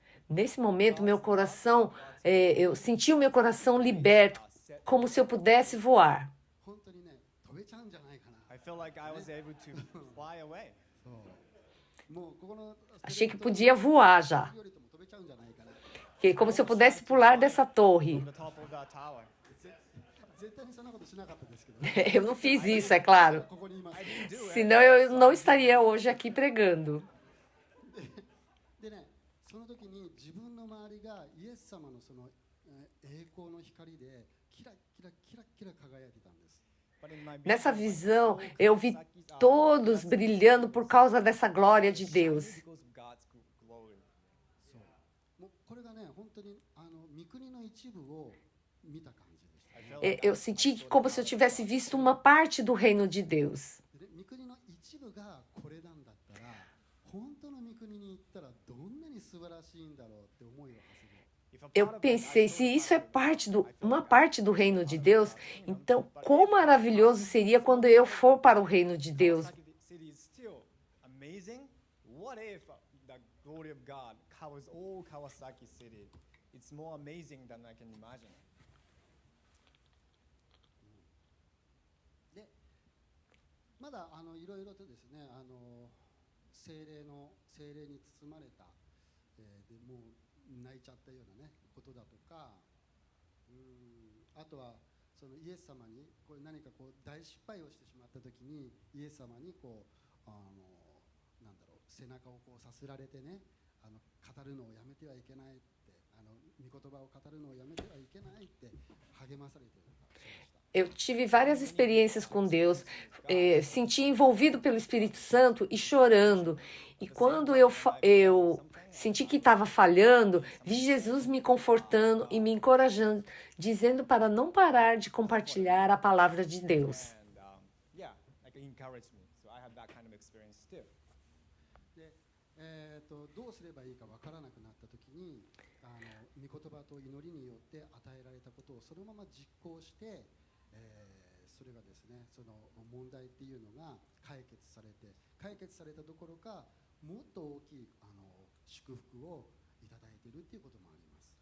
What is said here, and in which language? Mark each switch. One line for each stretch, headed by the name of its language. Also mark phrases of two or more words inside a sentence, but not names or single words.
Portuguese: Nesse momento, meu coração, eu senti o meu coração liberto, como se eu pudesse voar.
Japanese: 本当にね飛べちゃうんじゃないかな。
English: I feel like I was able to fly away.
Japanese: もうここの
Portuguese: Achei que podia voar já,
Japanese: よりとも飛べちゃうんじゃないかな。
Portuguese: como se eu pudesse pular dessa torre.
English: From the top of that tower.
Japanese: 絶対にそんなことしなかったですけどね。
Portuguese: Eu não fiz isso, é claro.
Japanese: ここにいます。
Portuguese: Senão eu não estaria hoje aqui pregando.
Japanese: でね、その時に自分の周りがイエス様のその栄光の光でキラキラキラキラ輝いてたんです。
English: But in my
Portuguese: Nessa visão, eu vi todos brilhando por causa dessa glória de Deus.
English: because of God's glory.
Japanese: もうこれがね、本当に御国の一部を見た感じでした。
English: I felt like
Portuguese: Eu senti como se eu tivesse visto uma parte do reino de Deus.
Japanese: でね、御国の一部がこれなんだったら、本当の御国に行ったらどんなに素晴らしいんだろうって思いを馳せる。
English: if a
Portuguese: Eu
English: part of that
Portuguese: pensei,
English: I
Portuguese: se
English: thought
Portuguese: isso é
English: about
Portuguese: parte uma parte do reino de Deus, então quão maravilhoso seria quando eu for para o reino de Deus.
English: Kawasaki City is still amazing. What if the glory of God covers all Kawasaki City? It's more amazing than I can imagine.
Japanese: で、まだいろいろとですね、精霊に包まれた、でもう泣いちゃったようなねことだとか、あとはそのイエス様にこれ何かこう大失敗をしてしまった時にイエス様にこうなんだろう背中をこうさすられてね語るのをやめてはいけないって御言葉を語るのをやめてはいけないって励まされているのがそうでした。
Portuguese: Eu tive várias experiências com Deus, senti envolvido pelo Espírito Santo e chorando. E quando eu senti que estava falhando, vi Jesus me confortando e me encorajando, dizendo para não parar de compartilhar a palavra de Deus.
English: And yeah, like it encouraged me. So I had that kind of experience too.
Japanese: でどうすればいいかわからなくなった時に御言葉と祈りによって与えられたことをそのまま実行して、それがですねその問題っていうのが解決されたどころかもっと大きい祝福をいただいているっていうこともあります。